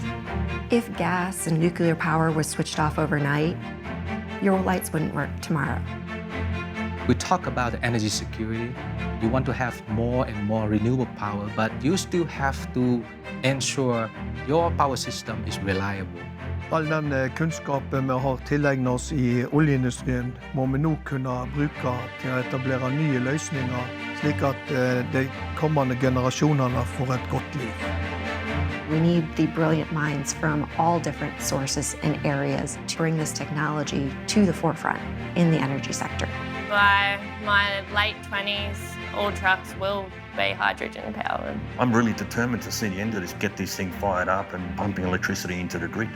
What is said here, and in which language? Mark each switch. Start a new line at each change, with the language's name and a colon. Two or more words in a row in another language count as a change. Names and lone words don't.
English: If gas and nuclear power was switched off overnight, your lights wouldn't work tomorrow. We talk about energy security. You want to have more and more renewable power, but you still have to ensure your power system is reliable.
Norwegian: All den kunnskapen vi har tilegnet oss i oljeindustrien, må vi nå kunne bruke til å etablere nye løsninger, slik at de kommende generasjonene får et godt liv.
English: We need the brilliant minds from all different sources and areas to bring this technology to the forefront in the energy sector. By my late 20s, all trucks will be hydrogen powered. I'm really determined to see the end of this, get this thing fired up and pumping electricity into the grid.